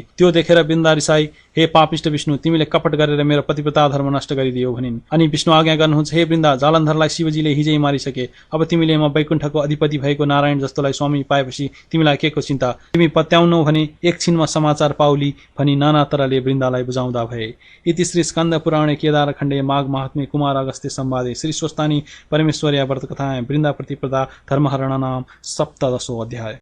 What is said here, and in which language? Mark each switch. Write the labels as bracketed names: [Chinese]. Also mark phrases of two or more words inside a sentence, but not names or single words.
[Nepali] त्यो देखेर वृन्दा रिसाई, हे पापिष्ट विष्णु, तिमीले कपट गरेर मेरो प्रतिव्रता धर्म नष्ट गरिदियो भनिन्। अनि विष्णु आज्ञा गर्नुहुन्छ, हे वृन्दा, जालन्धरलाई शिवजीले हिजै मारिसके। अब तिमीले म वैकुण्ठको अधिपति भएको नारायण जस्तोलाई स्वामी पाएपछि तिमीलाई के को चिन्ता? तिमी पत्याउनौ भने एकछिनमा समाचार पाउली भनी नाना तरले वृन्दालाई बुझाउँदा भए। [Sanskrit] इति श्री स्कन्द पुराणे केदार खण्डे माघ महात्म्ये कुमार अगस्त्य संवादे श्री स्वस्तानी परमेश्वर्या व्रत कथाएं वृन्दा प्रतिपदा धर्महरण नाम सप्तदशो अध्याय।